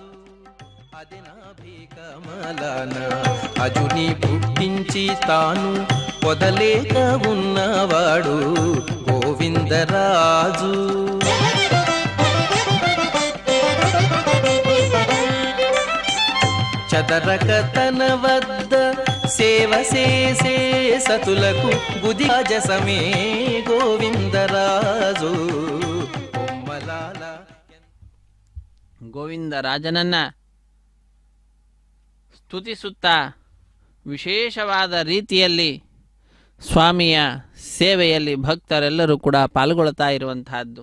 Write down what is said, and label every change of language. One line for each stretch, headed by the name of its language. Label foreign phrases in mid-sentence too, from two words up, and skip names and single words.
Telugu: అదినాభి కమలాన అజుని పుట్టించి తాను పొదలేక ఉన్నవాడు గోవిందరాజు చదరక తన వద్ద సేవ చేసే సతులకు గుదిరాజసమే గోవిందరాజు
Kannada: ಗೋವಿಂದರಾಜನನ್ನ ಸ್ತುತಿಸುತ್ತಾ ವಿಶೇಷವಾದ ರೀತಿಯಲ್ಲಿ ಸ್ವಾಮಿಯ ಸೇವೆಯಲ್ಲಿ ಭಕ್ತರೆಲ್ಲರೂ ಕೂಡ ಪಾಲ್ಗೊಳ್ತಾ ಇರುವಂತಹದ್ದು.